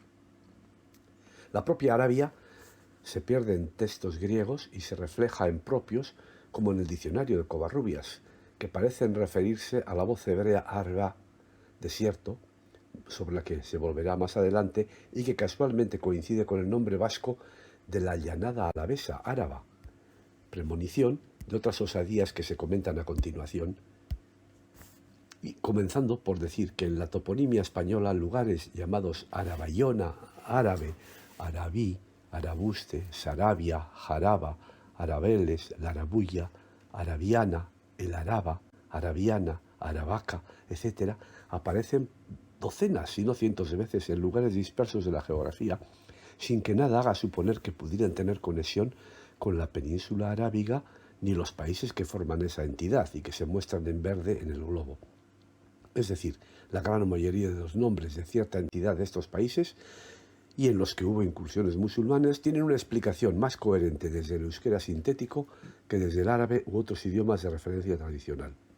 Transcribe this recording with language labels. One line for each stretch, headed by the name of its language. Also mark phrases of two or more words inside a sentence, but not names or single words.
Spanish: La propia Arabia se pierde en textos griegos y se refleja en propios, como en el diccionario de Covarrubias, que parecen referirse a la voz hebrea arba, desierto, sobre la que se volverá más adelante y que casualmente coincide con el nombre vasco de la llanada alavesa, áraba, premonición de otras osadías que se comentan a continuación, y comenzando por decir que en la toponimia española lugares llamados Arabayona, Árabe, Arabí, Arabuste, Sarabia, Jaraba, Arabeles, Larabulla, Arabiana, El Araba, Arabiana, Aravaca, etc., aparecen docenas, si no cientos de veces en lugares dispersos de la geografía, sin que nada haga suponer que pudieran tener conexión con la península arábiga ni los países que forman esa entidad y que se muestran en verde en el globo. Es decir, la gran mayoría de los nombres de cierta entidad de estos países y en los que hubo incursiones musulmanas tienen una explicación más coherente desde el euskera sintético que desde el árabe u otros idiomas de referencia tradicional.